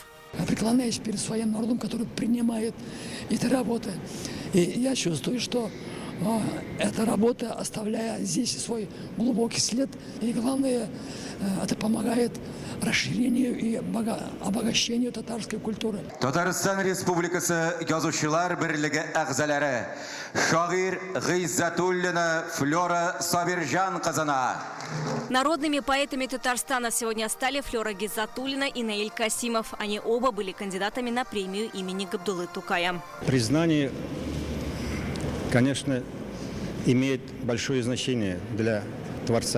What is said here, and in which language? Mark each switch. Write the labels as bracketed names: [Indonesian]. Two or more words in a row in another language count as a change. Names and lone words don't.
[Russian] Я преклоняюсь перед своим народом, который принимает эти работы. И я чувствую, что эта работа оставляет здесь свой глубокий след. И главное, это помогает расширению и обогащению татарской культуры. [Tatar] Татарстан Республикасы Язучылар берлеге әгъзалары шагыйрь Гыйззатуллина Флора Сабиржан кызына. [Russian] Народными поэтами Татарстана сегодня стали Флора Гиззатуллина и Наиль Касимов. Они оба были кандидатами на премию имени Габдуллы Тукая. Признание, конечно, имеет большое значение для Творца.